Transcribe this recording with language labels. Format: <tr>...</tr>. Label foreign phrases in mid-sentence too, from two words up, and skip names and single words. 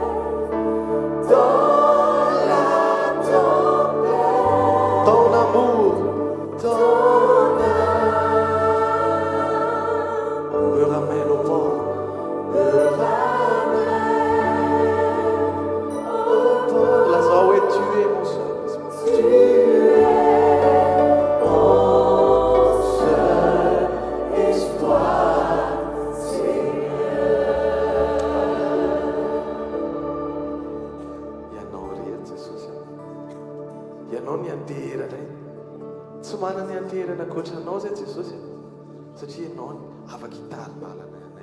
<fr>ton amour, me ramène au port, Lazare, ouais, tu es mon seul espoir,</fr> <mg>Ianao rehetra Jesosy. Ianao ny andehiranay. Tsy manana ny andeherana ankoatranao zay Jesosy, satria ianao ny afaka hitaribalana anay.</mg>